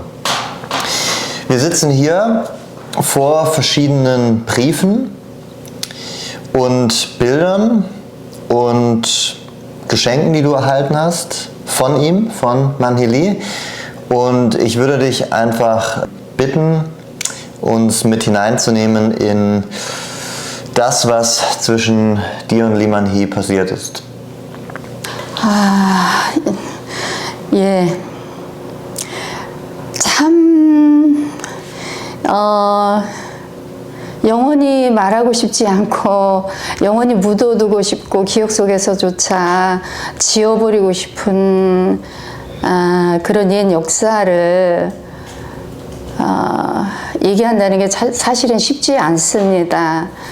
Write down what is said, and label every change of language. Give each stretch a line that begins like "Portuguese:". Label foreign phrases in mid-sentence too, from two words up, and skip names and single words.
German: Wir sitzen hier vor verschiedenen Briefen und Bildern und Geschenken, die du erhalten hast von ihm, von Manhee. Und ich würde dich einfach bitten, uns mit hineinzunehmen in das, was zwischen dir und Lee Man-hee passiert ist.
Korean: 예. 참, 영원히 말하고 싶지 않고, 영원히 묻어두고 싶고, 기억 속에서조차 지워버리고 싶은 그런 옛 역사를 얘기한다는 게 사실은 쉽지 않습니다.